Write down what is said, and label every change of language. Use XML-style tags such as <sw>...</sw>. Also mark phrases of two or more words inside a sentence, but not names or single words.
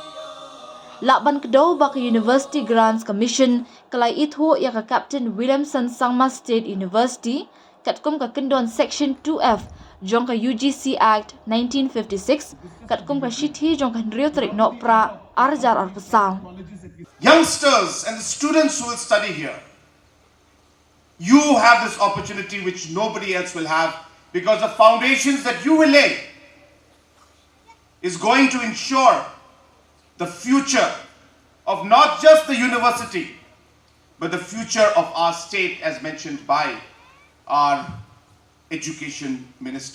<kha>Lakban kedau baka University Grants Commission, kalai itho ya ka Captain Williamson Sangma State University, katkum ka kendon Section 2F, jong ka UGC Act 1956 katkum ka shithi jong ka nriyo tarik no pra arjar arpasang.</kha> <en>Youngsters and the students who will study here, you have this opportunity which nobody else will have because the foundations that you will lay is going to ensure the future of not just the university but the future of our state as mentioned by our Education Minister.</en>